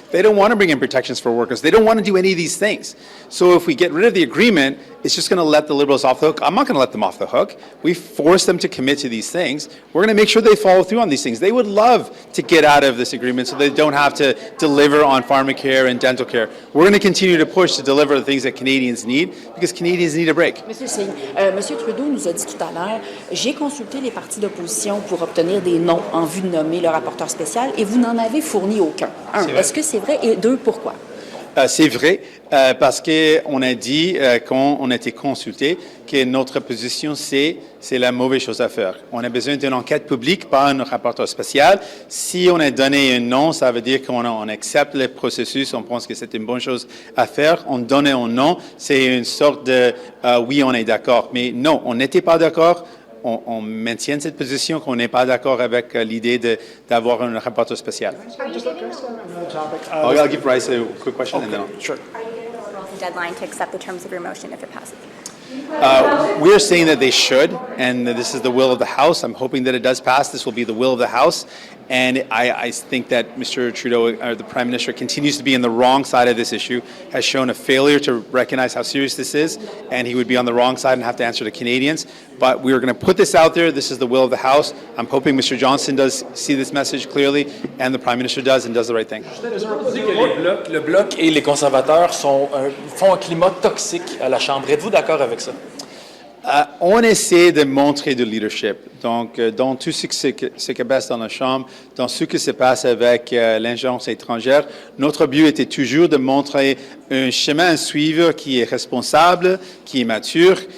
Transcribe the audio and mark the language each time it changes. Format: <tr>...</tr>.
<en>They don't want to bring in protections for workers. They don't want to do any of these things. So if we get rid of the agreement, it's just going to let the Liberals off the hook. I'm not going to let them off the hook. We force them to commit to these things. We're going to make sure they follow through on these things. They would love to get out of this agreement so they don't have to deliver on pharmacare and dental care. We're going to continue to push to deliver the things that Canadians need because Canadians need a break.</en> <fr>Monsieur Singh, Monsieur Trudeau nous a dit tout à l'heure, j'ai consulté les partis d'opposition pour obtenir des noms en vue de nommer le rapporteur spécial et vous n'en avez fourni aucun. Un, est-ce que c'est vrai? Et deux, pourquoi? C'est vrai, parce qu'on a dit, quand on a été consulté, que notre position, c'est la mauvaise chose à faire. On a besoin d'une enquête publique, pas un rapporteur spécial. Si on a donné un nom, ça veut dire qu'on accepte le processus, on pense que c'est une bonne chose à faire. On donne un nom, c'est une sorte de oui, on est d'accord. Mais non, on n'était pas d'accord. On maintient cette position, qu'on n'est pas d'accord avec l'idée d'avoir un rapporteur spécial.</fr> <en>I'll give Bryce a quick question. Okay, and then sure. Deadline to accept the terms of your motion if it passes. We're saying that they should, and this is the will of the House. I'm hoping that it does pass. This will be the will of the House. And I think that Mr. Trudeau, the Prime Minister, continues to be on the wrong side of this issue, has shown a failure to recognize how serious this is, and he would be on the wrong side and have to answer to Canadians. But we are going to put this out there. This is the will of the House. I'm hoping Mr. Johnson does see this message clearly, and the Prime Minister does, and does the right thing.</en> <fr>Le Bloc et les conservateurs font un climat toxique à la Chambre. Êtes-vous d'accord avec ça? On essaie de montrer du leadership. Donc, dans tout ce qui se passe dans la Chambre, dans ce qui se passe avec l'ingérence étrangère, notre but était toujours de montrer un chemin à suivre qui est responsable, qui est mature.</fr>